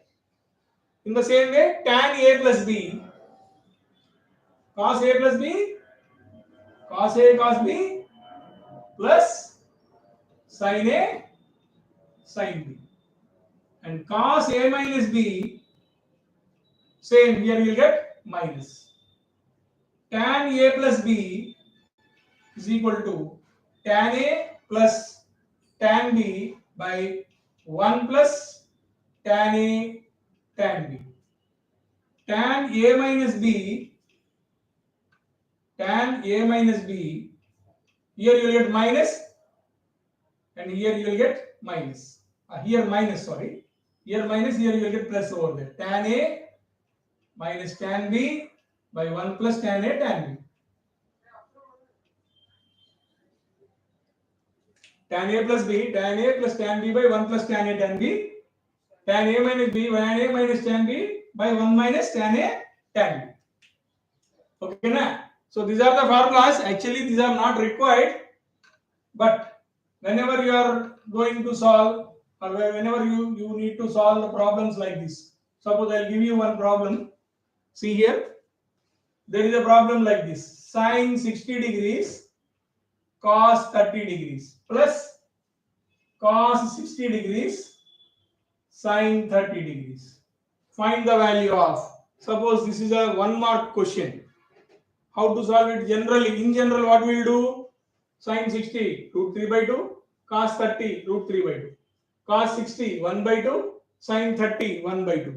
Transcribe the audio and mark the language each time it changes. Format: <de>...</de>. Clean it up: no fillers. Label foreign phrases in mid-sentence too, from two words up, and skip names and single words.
<en>In the same way, tan a plus b, cos a plus b, cos a cos b plus sin a sin b. And cos a minus b, same, here you will get minus. Tan a plus b is equal to tan a plus tan b by 1 plus tan a tan b. Tan a minus b, tan a minus b, here you will get minus and here you will get minus. Here minus, sorry. Here minus, here you will get plus over there. Tan a minus tan b by 1 plus tan a tan b. Tan a plus b, tan a plus tan b by 1 plus tan a tan b. Tan a minus b, tan a minus tan b by 1 minus tan a tan b. Okay, na? So these are the formulas. Actually, these are not required, but whenever you are going to solve or whenever you need to solve the problems like this. Suppose I'll give you one problem. See here, there is a problem like this: sine 60 degrees cos 30 degrees plus cos 60 degrees sine 30 degrees. Find the value of. Suppose this is a 1 mark question. How to solve it generally? In general, what we will do? Sine 60 root 3 by 2, cos 30 root 3 by 2, cos 60 1 by 2, sine 30 1 by 2.</en>